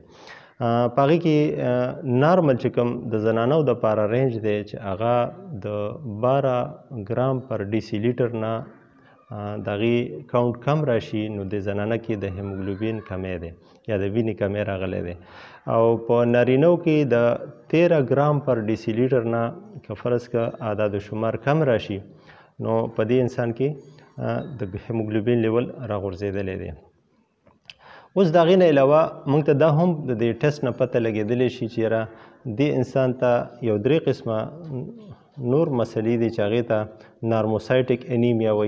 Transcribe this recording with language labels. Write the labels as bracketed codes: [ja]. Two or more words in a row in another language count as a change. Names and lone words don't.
[ps] په هغې کې نارمل چې کوم د زنانو دپاره رینج دی چې هغه د 12 ګرام پر ډیسي لیټر نه د هغې کاونټ کم راشي نو د زنانه کې د هیموګلوبین کمی دی یا د وینې کمی راغلی دی. او په نارینو کې د 13 ګرام پر ډیسي لیټر نه که فرض که اعداد و شمار کم راشي نو په دې انسان کې د [en] hemoglobin level [ps] راغورځېدلی دی. اوس د هغې نه علاوه موږ ته دا هم د دې ټیسټ نه پته لګېدلی شي چې یاره دې انسان ته یو 3 قسمه نور مسلې دي چې هغې ته [en] normocytic anemia [ps] وایي.